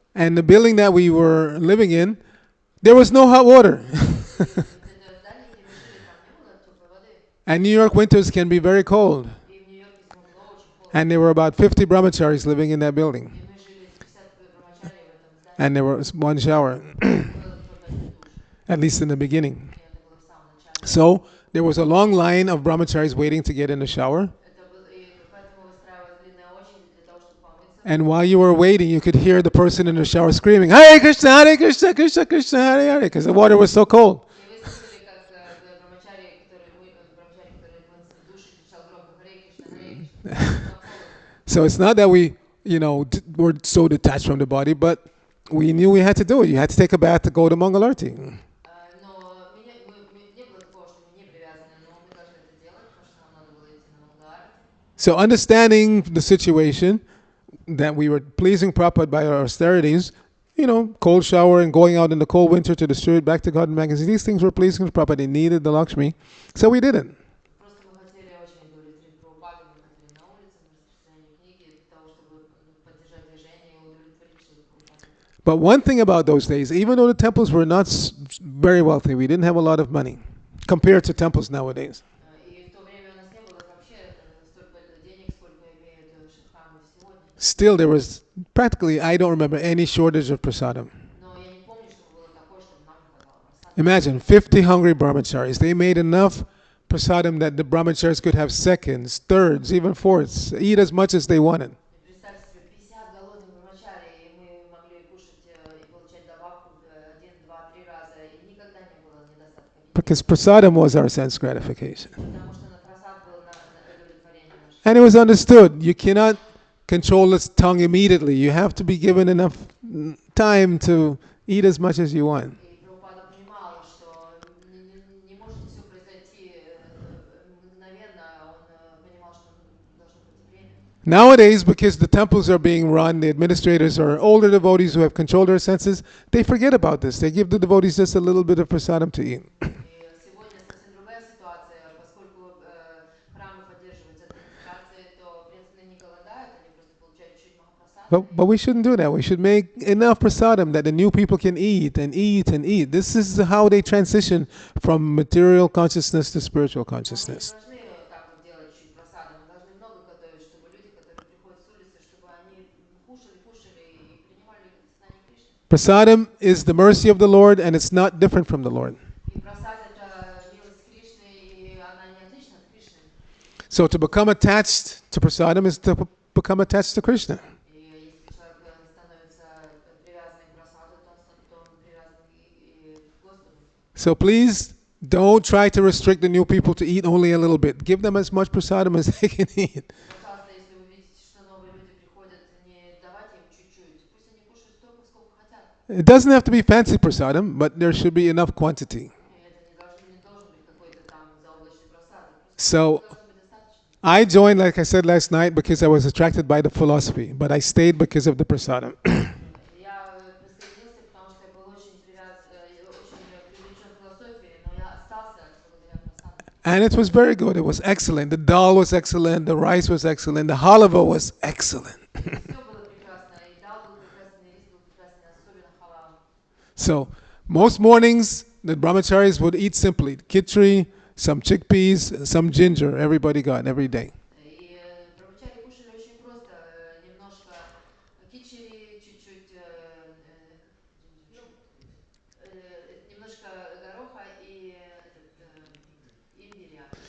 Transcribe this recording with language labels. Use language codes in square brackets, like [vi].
[en] And the building that we were living in, there was no hot water. [ru] Здание, где мы жили, там не было теплой воды. [en] And New York winters can be very cold. [ru] И в Нью-Йорке зимой было очень холодно. [en] And there were about 50 brahmacharis living in that building. [ru] И мы жили 50 брамачарий в этом здании. [en] And there was one shower, [ru] Было только один душ. [en] at least in the beginning. [ru] И это было в самом начале. [en] So there was a long line of brahmacharis waiting to get in the shower. [ru] И поэтому выстраивалась длинная очередь для того, чтобы помыться. [en] And while you were waiting, you could hear the person in the shower screaming, Hare Krishna, Krishna Krishna, Hare Hare, because the water was so cold. [ru] И вы слышали, как брамачарий, который мылся в душе, кричал громко «Харе Кришна, Харе Кришна». Там холодно. [en] So it's not that we, were so detached from the body, but we knew we had to do it. You had to take a bath to go to Mangalarti. [ru] Но не было такого, что мы не привязаны, но мы должны это делать, потому что нам надо было идти на Мангаларати. [en] So understanding the situation that we were pleasing Prabhupada by our austerities, cold shower and going out in the cold winter to distribute back to God and magazine, these things were pleasing Prabhupada. They needed the Lakshmi, so we didn't. [ru] Просто мы хотели очень удовлетворить Прабхупаду, мы хотели на улице, мы распространяли книги для того, чтобы поддержать движение и удовлетворить Шри Прабхупаду. [en] But one thing about those days, even though the temples were not very wealthy, we didn't have a lot of money compared to temples nowadays. [ru] И в то время у нас не было вообще столько денег, сколько имеют шри-храмы сегодня. [en] Still, there was practically, I don't remember any shortage of prasadam. [ru] Но я не помню, чтобы было такое, чтобы нам не хватало просадки. [en] Imagine 50 hungry brahmacharis. They made enough prasadam that the brahmacharis could have seconds, thirds, even fourths, eat as much as they wanted. [ru] Представьте себе, 50 голодных брамачарий, и мы могли кушать и получать добавку в 1, 2, 3 раза, и никогда не было недостатка еды. [en] Because prasadam was our sense gratification. [ru] Потому что на просад было на удовлетворение наше. [en] And it was understood. You cannot control its tongue immediately. You have to be given enough time to eat as much as you want. [ru] И Прабхупада понимал, что не может все произойти мгновенно, он понимал, что должно быть время. [en] Nowadays, because the temples are being run, the administrators are older devotees who have controlled their senses, they forget about this. They give the devotees just a little bit of prasadam to eat. [ru] И сегодня совсем другая ситуация, поскольку храмы поддерживаются администрацией, то преданные не голодают, они просто получают чуть махапрасада. [en] But we shouldn't do that. We should make enough prasadam that the new people can eat and eat and eat. This is how they transition from material consciousness to spiritual [ru] Мы не [en] consciousness. [ru] должны так вот делать чуть просада, мы должны много готовить, чтобы люди, которые приходят с улицы, чтобы они кушали и принимали сознание Кришны. [en] Prasadam is the mercy of the Lord, and it's not different from the Lord. [ru] И просад это милость Кришны, и она не отлична от Кришны. [en] So to become attached to prasadam is to become attached to Krishna. [ru] И если человек становится привязанным к просаду, то он привязан и к Господу. [en] So please don't try to restrict the new people to eat only a little bit. Give them as much prasadam as they can eat. [ru] Пожалуйста, если вы видите, что новые люди приходят, не давайте им чуть-чуть, пусть они кушают столько, сколько хотят. [en] It doesn't have to be fancy prasadam, but there should be enough quantity. [ru] И это не должен быть какой-то там заоблачный просад. [en] So [ru] Должно быть достаточно. [en] I joined, like I said last night, because I was attracted by the philosophy, but I stayed because of the prasadam. [ru] Я присоединился, потому что я был очень очень привлечен философией, но я остался благодаря просаду. [en] And it was very good. It was excellent. The dal was excellent. The rice was excellent. The halava was excellent. [ru] Все было прекрасно, и дал был прекрасный, и рис был прекрасный, особенно халава. [en] So most mornings, the brahmacharis would eat simply khichdi, some chickpeas, some ginger. Everybody got every day. [ru] И брамачари кушали очень просто, немножко кичери, чуть-чуть немножко гороха и имбиря.